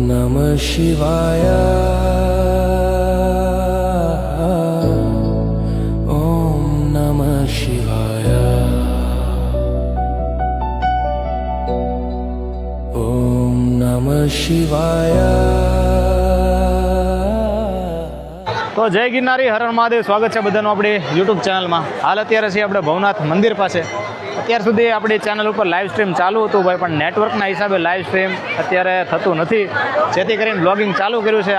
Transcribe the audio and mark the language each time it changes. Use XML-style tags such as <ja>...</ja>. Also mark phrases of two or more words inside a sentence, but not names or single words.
<sa>नमः शिवाय ॐ नमः शिवाय ॐ नमः शिवाय।</sa> <gu>તો જય ગિરનારી, હર હર મહાદેવ। સ્વાગત છે બધાનું આપણી યુટ્યુબ ચેનલમાં। હાલ અત્યારે છીએ આપણે ભવનાથ મંદિર પાસે। અત્યાર સુધી આપણી ચેનલ ઉપર</gu> <en>live stream</en> <gu>ચાલુ હતું ભાઈ, પણ નેટવર્કના હિસાબે</gu> <en>live stream</en> <gu>અત્યારે થતું નથી, જેથી કરીને બ્લોગિંગ ચાલુ કર્યું છે।</gu>